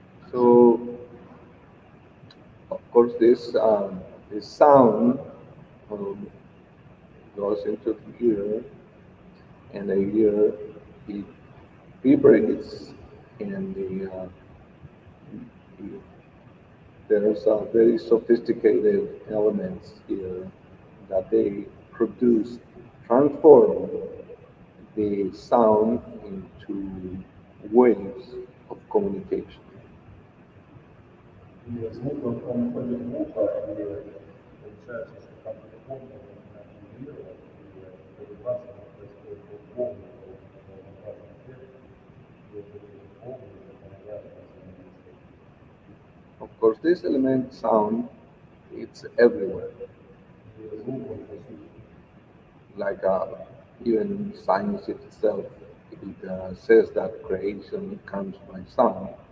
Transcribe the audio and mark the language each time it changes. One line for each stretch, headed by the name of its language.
English: So, of course, this sound um, goes into the ear, and the ear it vibrates, and the there's very sophisticated elements here that they produce, transform the sound into waves of communication.
Russian: И звук, он входит в ухо, и получается, что там волны начинают вибрировать, и эта вибрация она происходит в волны, волнообразный эффект, и вот эти волны уже помогают нам взаимодействовать.
English: Of course, this element sound it's everywhere.
Russian: И звук, он повсюду.
English: Like even science itself, it says that creation comes by sound.